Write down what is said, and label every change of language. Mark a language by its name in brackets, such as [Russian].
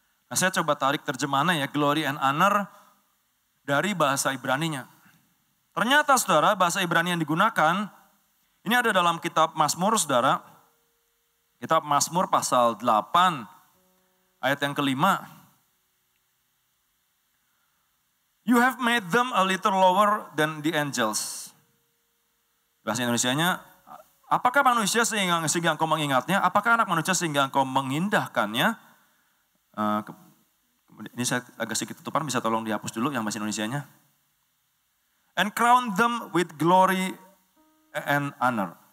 [Indonesian] Nah saya coba tarik terjemahannya ya, glory and honor dari bahasa Ibraninya. Ternyata saudara bahasa Ibrani yang digunakan, ini ada dalam kitab Mazmur saudara. Kitab Mazmur pasal 8 ayat yang kelima. [English] You have made them a little lower than the angels. [Indonesian] Bahasa Indonesianya, apakah manusia sehingga engkau mengingatnya? Apakah anak manusia sehingga engkau mengindahkannya? Ini saya agak sedikit tutupan, bisa tolong dihapus dulu yang bahasa Indonesianya. [English] And crown them with glory and honor.